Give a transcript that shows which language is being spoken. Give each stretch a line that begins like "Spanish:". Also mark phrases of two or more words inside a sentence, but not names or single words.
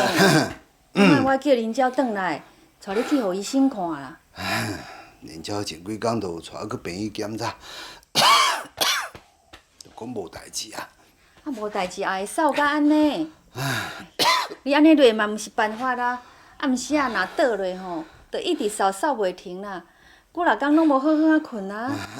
Min Nan Chinese: 莫我叫林娇转来，带你去互医生看啦。林娇前几工就有带去病院检查，就讲无代志啊。啊，无代志也会瘦甲安尼。你安尼落嘛毋是办法啦。暗时啊，若倒落吼，就一直瘦袂停啦。几啊天拢无好好啊困啊。